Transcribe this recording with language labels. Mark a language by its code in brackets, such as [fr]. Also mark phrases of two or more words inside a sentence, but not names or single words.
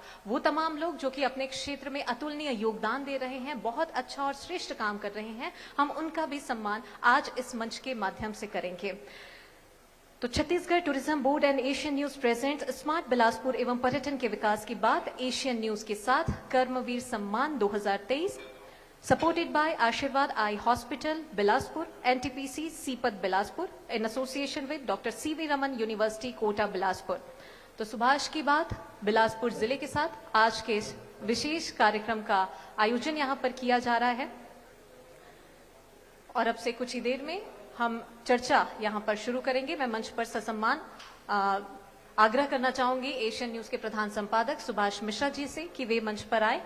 [hi] वो तमाम लोग जो कि अपने क्षेत्र में अतुलनीय योगदान दे रहे हैं, बहुत अच्छा और श्रेष्ठ काम कर रहे हैं, हम उनका भी सम्मान आज इस मंच के माध्यम से करेंगे। तो छत्तीसगढ़ टूरिज्म बोर्ड एंड एशियन न्यूज प्रेजेंट स्मार्ट बिलासपुर एवं पर्यटन के विकास की बात एशियन न्यूज के साथ कर्मवीर सम्मान 2023 [en] supported by [hi] Ashirwad Eye Hospital, Bilaspur, NTPC, सीपत बिलासपुर, [en] in association with Dr. C.V. Raman University, [hi] कोटा बिलासपुर। तो सुभाष की बात बिलासपुर जिले के साथ आज के इस विशेष कार्यक्रम का आयोजन यहाँ पर किया जा रहा है। और अब से कुछ ही देर में हम चर्चा यहाँ पर शुरू करेंगे। मैं मंच पर ससम्मान आग्रह करना चाहूंगी एशियन न्यूज के प्रधान संपादक सुभाष मिश्रा जी से कि वे मंच पर आए।